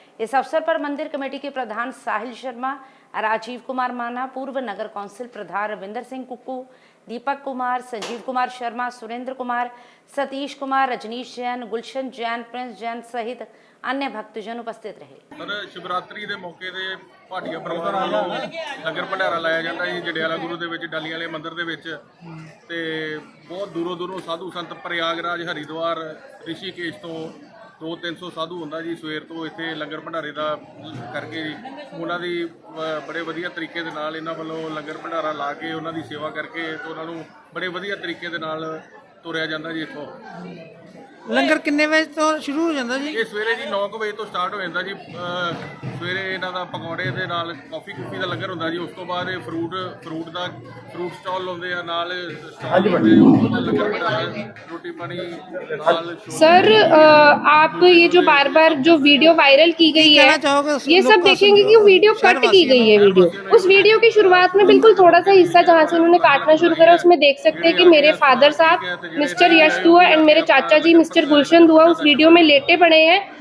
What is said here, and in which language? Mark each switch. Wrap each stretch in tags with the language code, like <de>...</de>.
<hi>इस अवसर पर मंदिर कमेटी के प्रधान साहिल शर्मा, राजीव कुमार माना, पूर्व नगर कौंसिल प्रधान रविंदर सिंह कुक्कू, दीपक कुमार, संजीव कुमार शर्मा, सुरेंद्र कुमार, सतीश कुमार, रजनीश जैन, गुलशन जैन, प्रिंस जैन सहित अन्य भक्तजन उपस्थित रहे। सर शिवरात्रि के मौके ते भाटिया परिवार वालों लंगर भंडारा लाया जाता है जंडियाला गुरु</hi> <pa>ਦੇ ਵਿੱਚ ਡਾਲੀਆਂ ਵਾਲੇ ਮੰਦਿਰ ਦੇ ਵਿੱਚ ਤੇ ਬਹੁਤ ਦੂਰੋਂ ਸਾਧੂ ਸੰਤ ਪ੍ਰਯਾਗਰਾਜ, ਹਰਿਦੁਆਰ, ਰਿਸ਼ੀਕੇਸ਼ ਤੋਂ 200-300 ਸਾਧੂ ਹੁੰਦਾ ਜੀ ਸਵੇਰ ਤੋਂ ਇੱਥੇ ਲੰਗਰ ਭੰਡਾਰੇ ਦਾ ਕਰਕੇ ਉਹਨਾਂ ਦੀ ਬੜੇ ਵਧੀਆ ਤਰੀਕੇ ਦੇ ਨਾਲ ਇਹਨਾਂ ਵੱਲੋਂ ਲੰਗਰ ਭੰਡਾਰਾ ਲਾ ਕੇ ਉਹਨਾਂ ਦੀ ਸੇਵਾ ਕਰਕੇ ਤੇ ਉਹਨਾਂ ਨੂੰ ਬੜੇ ਵਧੀਆ ਤਰੀਕੇ ਦੇ ਨਾਲ ਤੁਰਿਆ ਜਾਂਦਾ ਜੀ। ਇੱਥੋਂ ਲੰਗਰ ਕਿੰਨੇ ਵਜੇ ਤੋਂ ਸ਼ੁਰੂ ਹੋ ਜਾਂਦਾ ਜੀ? ਇਹ ਸਵੇਰੇ ਜੀ 9 ਵਜੇ ਤੋਂ ਸਟਾਰਟ ਹੋ ਜਾਂਦਾ ਜੀ। ਸਵੇਰੇ ਇਹਨਾਂ ਦਾ ਪਕੌੜੇ ਦੇ ਨਾਲ ਕਾਫੀ ਦਾ ਲੰਗਰ ਹੁੰਦਾ ਜੀ। ਉਸ ਤੋਂ ਬਾਅਦ ਇਹ ਫਰੂਟ ਸਟਾਲ ਲਾਉਂਦੇ ਆ ਨਾਲ ਲੰਗਰ ਬਣਾਇਆ, रोटी पानी दाल।</pa> <hi>सर आप ये जो बार बार जो वीडियो वायरल की गई है, ये सब देखेंगे कि वीडियो कट की गई है। उस वीडियो की शुरुआत में बिल्कुल थोड़ा सा हिस्सा जहाँ से उन्होंने काटना शुरू करा, उसमें देख सकते हैं कि मेरे फादर साहब मिस्टर यश दुआ एंड मेरे चाचा जी मिस्टर गुलशन दुआ उस वीडियो में लेटे पड़े हैं,</hi>